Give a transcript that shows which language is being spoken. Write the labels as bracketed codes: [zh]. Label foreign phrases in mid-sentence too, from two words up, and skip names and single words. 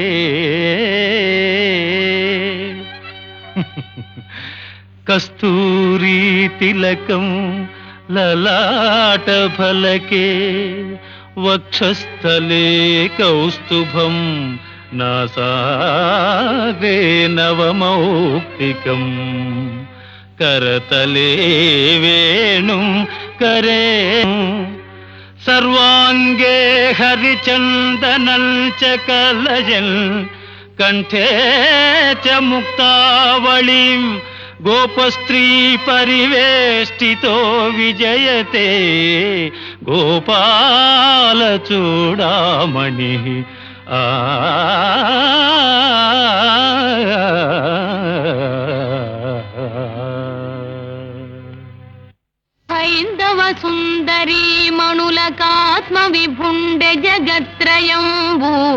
[sa] కస్తూరి కస్తూరీ తిలకం లలాట ఫలకే వక్షస్థలే కౌస్తుభం నాసాగ్రే నవమౌక్తికం करतले वेणुं करे सर्वांगे हरिचंदनं च कलयन् कंठे च मुक्तावलिं गोपस्त्री परिवेष्टितो विजयते गोपाल चूडामणिः [te] హైందవ సుందరీ మణులకాత్మ విభుండె జగత్రయంబూ